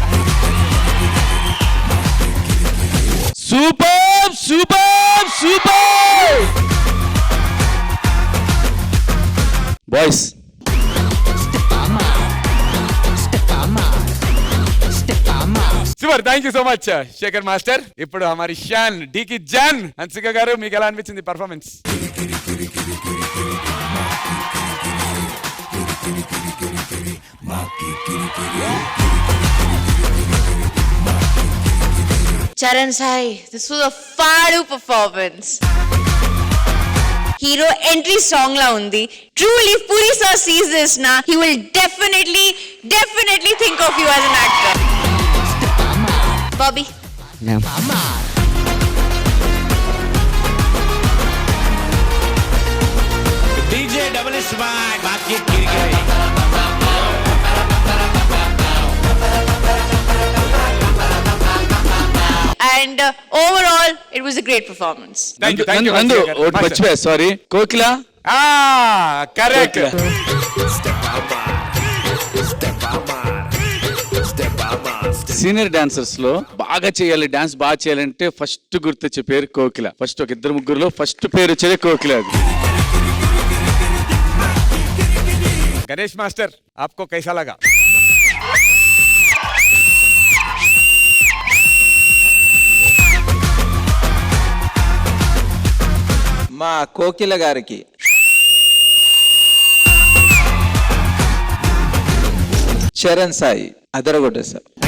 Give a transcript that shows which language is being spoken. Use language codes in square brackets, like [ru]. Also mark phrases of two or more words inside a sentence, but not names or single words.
[en] super super super boys. [te] సూపర్, [en] thank you so much [te] శేఖర్ మాస్టర్. ఇప్పుడు [hi] हमारी शान डीकी जान [te] హన్సిక గారు, మీకు ఎలా అనిపించింది పర్ఫార్మెన్స్? [en] Charan Sai, this was a fadu performance. Hero entry song [te] లా ఉంది. [en] Truly, if Puri sir sees this na, he will definitely think of you as an actor. Bobby. DJ double swag, [hi] बात ये गिर गई. [en] And overall, it was a great performance. Thank you, thank you. [te] నందు ఒకటి మర్చిపోయా, సారీ. కోకిల. కరెక్ట్. [en] senior dancers [te] లో బాగా చేయాలి, డాన్స్ బాగా చేయాలంటే ఫస్ట్ గుర్తొచ్చే పేరు కోకిల. ఫస్ట్ ఒక ఇద్దరు ముగ్గురులో ఫస్ట్ పేరు వచ్చేది కోకిల. గణేష్ మాస్టర్, [hi] आपको कैसा लगा? [te] మా కోకిల గారికి చరణ్ సాయి అదరగొట్టేశారు.